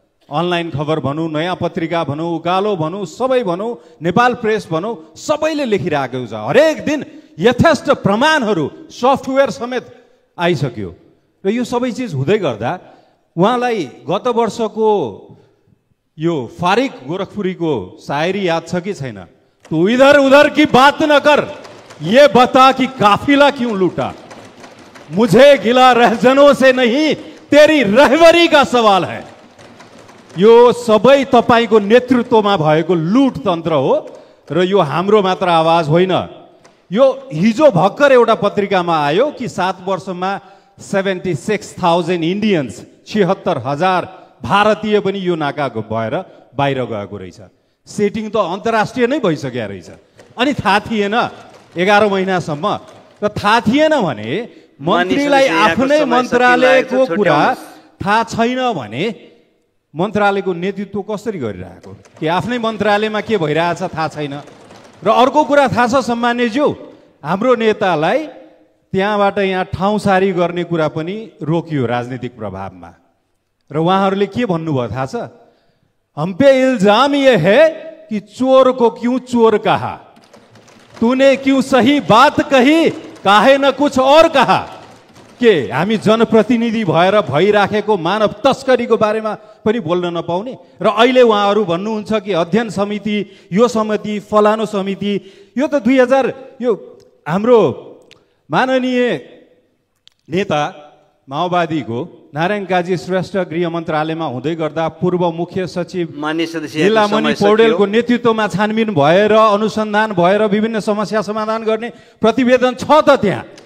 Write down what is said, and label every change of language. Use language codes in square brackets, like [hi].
[ne] Online खबर भनौँ, नयाँ पत्रिका भनौँ, उकालो भनौँ, सबै भनौँ, नेपाल प्रेस भनौँ, सबैले लेखिराखेको छ। हरेक दिन यथेष्ट प्रमाणहरू सफ्टवेयर समेत आइसक्यो। र यो सबै चिज हुँदै गर्दा उहाँलाई गत वर्षको यो फारिक गोरखपुरीको शायरी याद छ कि छैन? [hi] तू इधर उधर की बात न कर, ये बता कि काफिला क्यों लूटा, मुझे गिला रहजनों से नहीं तेरी रहबरी का सवाल है। [ne] यो सबै तपाईको नेतृत्वमा भएको लुट तन्त्र हो र यो हाम्रो मात्र आवाज होइन। यो हिजो भर्खर एउटा पत्रिकामा आयो कि 7 वर्षमा 76,000 इन्डियन्स, 76,000 भारतीय पनि यो नाकाको भएर बाहिर गएको रहेछ। सेटिङ त अन्तर्राष्ट्रिय नै भइसक्यो रहेछ। अनि थाहा थिएन 11 महिनासम्म। र थाहा थिएन भने मन्त्रीलाई आफ्नै मन्त्रालयको कुरा थाहा छैन भने मन्त्रालयको नेतृत्व कसरी गरिरहेको, कि आफ्नै मन्त्रालयमा के भइरहेछ थाहा छैन। र अर्को कुरा थाहा छ सम्मान्यज्यू, हाम्रो नेतालाई त्यहाँबाट यहाँ ठाउँसारी गर्ने कुरा पनि रोकियो राजनीतिक प्रभावमा। र उहाँहरूले के भन्नुभयो थाहा छ? [hi] हम पे इल्जाम ये है कि चोर को क्यों चोर कहा, तूने क्यों सही बात कही, काहे न कुछ और कहा। [ne] के हामी जनप्रतिनिधि भएर भइराखेको मानव तस्करीको बारेमा पनि बोल्न नपाउने? र अहिले उहाँहरू भन्नुहुन्छ कि अध्ययन समिति, यो समिति, फलानो समिति। यो त 2000 यो हाम्रो माननीय नेता माओवादीको नारायण काजी श्रेष्ठ गृह मन्त्रालयमा हुँदै गर्दा पूर्व मुख्य सचिव लीलामणि पौडेलको नेतृत्वमा छानबिन भएर, अनुसन्धान भएर विभिन्न समस्या समाधान गर्ने प्रतिवेदन छ त त्यहाँ।